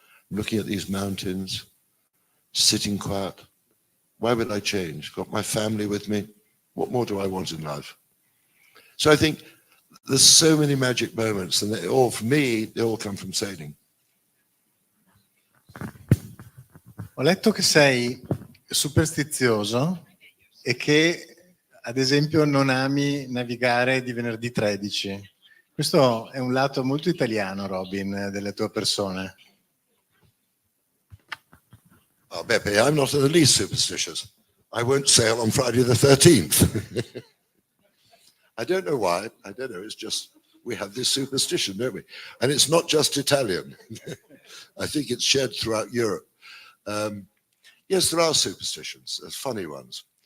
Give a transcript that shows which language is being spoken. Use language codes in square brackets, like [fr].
[en] I'm looking at these mountains, sitting quiet. Why would I change? Got my family with me. What more do I want in life? So I think there's so many magic moments, and they all, for me, they all come from sailing. [it] Ho letto che sei superstizioso e che, ad esempio, non ami navigare di venerdì 13. Questo è un lato molto italiano, Robin, della tua persona. [en] Oh, Beppe, I'm not in the least superstitious. I won't sail on Friday the 13th. I don't know why. I don't know. It's just we have this superstition, don't we? And it's not just Italian. I think it's shared throughout Europe. Yes, there are superstitions. There's funny ones.